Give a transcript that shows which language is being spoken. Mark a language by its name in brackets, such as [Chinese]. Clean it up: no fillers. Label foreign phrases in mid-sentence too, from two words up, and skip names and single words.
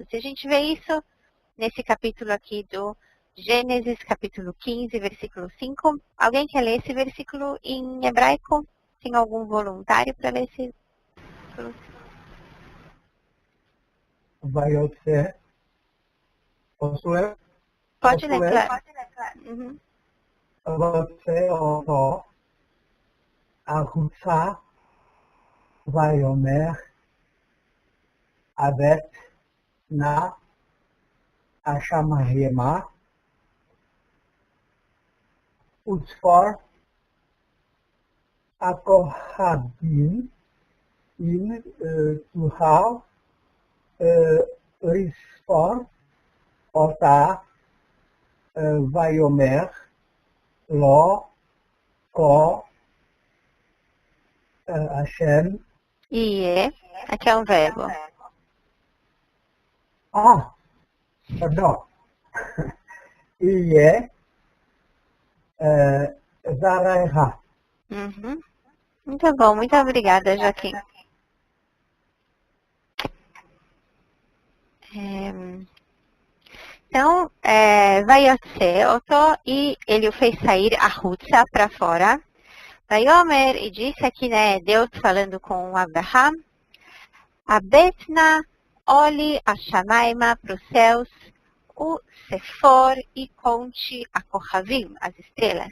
[Portuguese] E a gente vê isso nesse capítulo aqui do Gênesis, capítulo 15, versículo 5. Alguém quer ler esse versículo em hebraico? Tem algum voluntário para ler esse versículo? Vayotse. Posso ler? Pode ler, claro. Uhum. [Hebrew] Vayotse אותו החוצה ויאמר הבט נא השמיימה וצפור הכוכבים אם תוכל לספור אותה ויאמר לו כה השם. [Portuguese] Aqui é um verbo. Perdão. [Hebrew] יהיה זרעך. Uhum. [Portuguese] Muito bom, muito obrigada, Joaquim. Então, [Hebrew] ויוצא אותו, [Portuguese] e ele o fez sair a Hutsa para fora. Vayomer, e disse aqui, né, Deus falando com Abraham, Abetna, olhe a Shamaima para os céus, o Sefor, e conte a Kohavim, as estrelas.